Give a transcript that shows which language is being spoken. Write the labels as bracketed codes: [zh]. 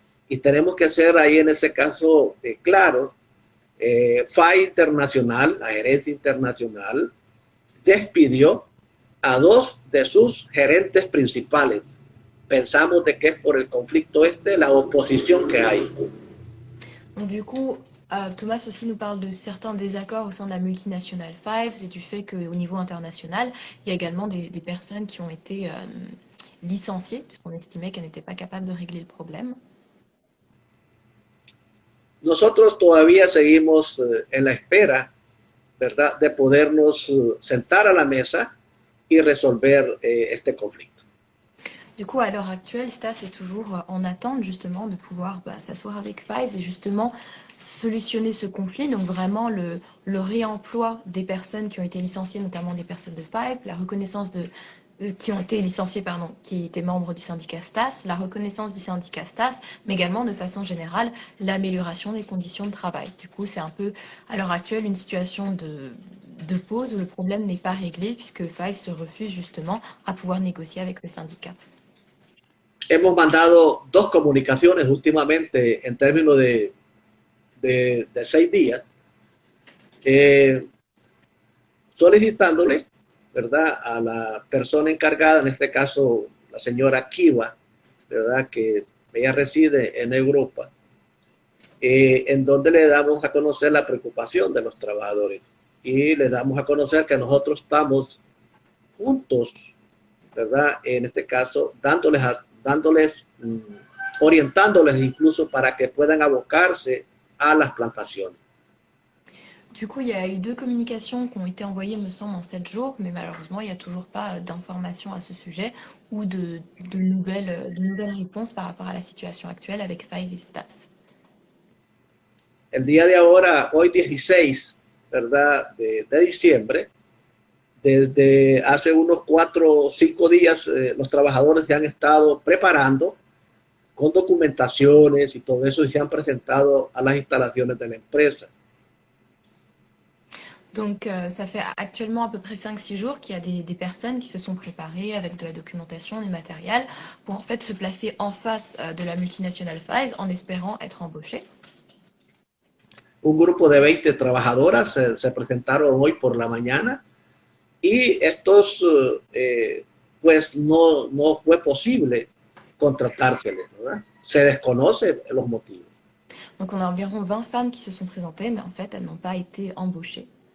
[es] Y tenemos que ser ahí en ese caso claros. FAI Internacional, la gerencia internacional, despidió a dos de sus gerentes principales. Pensamos de que es por el conflicto la oposición que hay. [fr] Donc du coup, Thomas aussi nous parle de certains désaccords au sein de la multinationale Fives et du fait qu'au niveau international, il y a également des personnes qui ont été licenciées, puisqu'on estimait qu'elles n'étaient pas capables de régler le problème. [es] Nosotros todavía seguimos en la espera, ¿verdad?, de podernos sentar a la mesa y resolver este conflicto. [fr] Du coup, à l'heure actuelle, Stas est toujours en attente justement de pouvoir s'asseoir avec Fives et justement solutionner ce conflit. Donc vraiment le réemploi des personnes qui ont été licenciées, notamment des personnes de Fives, la reconnaissance de qui ont été licenciés, pardon, qui étaient membres du syndicat STAS, la reconnaissance du syndicat STAS, mais également de façon générale l'amélioration des conditions de travail. Du coup, c'est un peu à l'heure actuelle une situation de pause où le problème n'est pas réglé puisque Five se refuse justement à pouvoir négocier avec le syndicat. [es] Hemos mandado dos comunicaciones últimamente en términos de 6 días, solicitándole, ¿verdad?, a la persona encargada, en este caso la señora Kiva, ¿verdad?, que ella reside en Europa, en donde le damos a conocer la preocupación de los trabajadores y le damos a conocer que nosotros estamos juntos, ¿verdad?, en este caso dándoles, orientándoles incluso para que puedan abocarse a las plantaciones. [fr] Du coup, il y a eu 2 communications qui ont été envoyées, me semble, en 7 jours, mais malheureusement, il n'y a toujours pas d'informations à ce sujet ou de nouvelles réponses par rapport à la situation actuelle avec Five et Stas. [es] El día de ahora, hoy 16, ¿verdad?, de diciembre, desde hace unos 4 o 5 días, los trabajadores se han estado preparando con documentaciones y todo eso y se han presentado a las instalaciones de la empresa. [fr] Donc, ça fait actuellement à peu près 5-6 jours qu'il y a des personnes qui se sont préparées avec de la documentation, du matériel, pour en fait se placer en face de la multinationale Five en espérant être embauchées. [es] Un grupo de 20 trabajadoras se presentaron hoy por la mañana y estos, pues no fue posible contratárseles, ¿verdad? Se desconoce los motivos. [fr] Donc, on a environ 20 femmes qui se sont présentées, mais en fait, elles n'ont pas été embauchées.